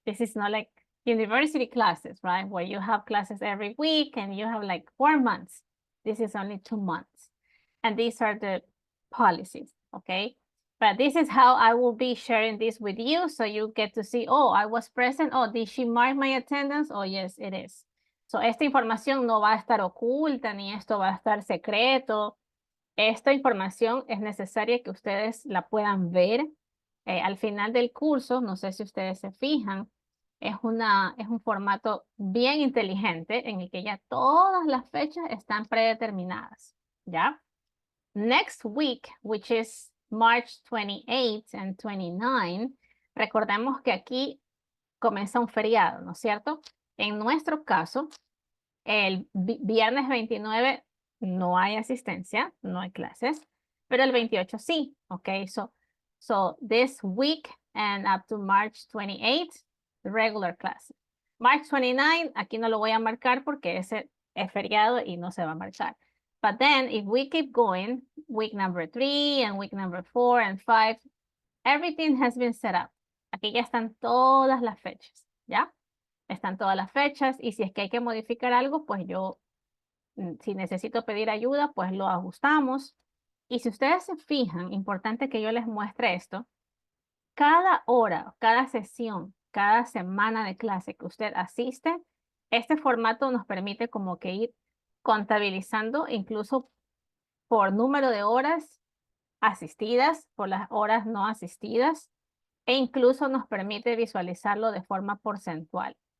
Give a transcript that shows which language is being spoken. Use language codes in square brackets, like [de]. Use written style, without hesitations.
[en] This is not like university classes, right? Where you have classes every week and you have like 4 months. This is only 2 months. And these are the policies, okay? But this is how I will be sharing this with you. So you get to see, oh, I was present. Oh, did she mark my attendance? Oh, yes, it is. [es] So esta información no va a estar oculta, ni esto va a estar secreto. Esta información es necesaria que ustedes la puedan ver al final del curso. No sé si ustedes se fijan. Es un formato bien inteligente en el que ya todas las fechas están predeterminadas, ¿ya? [en] Next week, which is March 28 and 29, [es] recordemos que aquí comienza un feriado, ¿no es cierto? En nuestro caso, el viernes 29 no hay asistencia, no hay clases, pero el 28 sí, ¿ok? [en] So this week and up to March 28, regular classes. [es] March 29, aquí no lo voy a marcar porque ese es feriado y no se va a marcar. [en] But then if we keep going, week number 3 and week number 4 and 5, everything has been set up. [es] Aquí ya están todas las fechas, ¿ya? Están todas las fechas y si es que hay que modificar algo, pues yo, si necesito pedir ayuda, pues lo ajustamos. Y si ustedes se fijan, importante que yo les muestre esto, cada hora, cada sesión, cada semana de clase que usted asiste, este formato nos permite como que ir contabilizando incluso por número de horas asistidas, por las horas no asistidas, e incluso nos permite visualizarlo de forma porcentual.